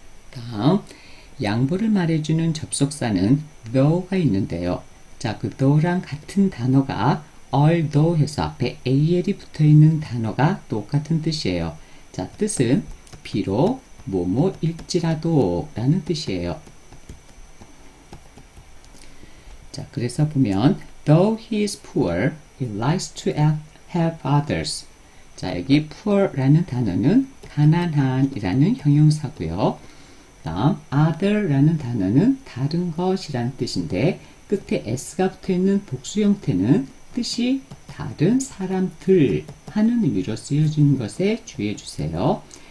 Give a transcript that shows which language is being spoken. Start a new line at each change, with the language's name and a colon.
Korean: 다음, 양보를 말해주는 접속사는 though가 있는데요. 자, 그 though랑 같은 단어가 although 해서 앞에 al이 붙어있는 단어가 똑같은 뜻이에요. 자, 뜻은 비록 뭐뭐일지라도 라는 뜻이에요. 자, 그래서 보면
English: though he is poor, he likes to help others.
Korean: 자, 여기 poor라는 단어는 가난한이라는 형용사고요. 다음 other라는 단어는 다른 것이라는 뜻인데 끝에 s가 붙어있는 복수 형태는 뜻이 다른 사람들 하는 의미로 쓰여지는 것에 주의해 주세요.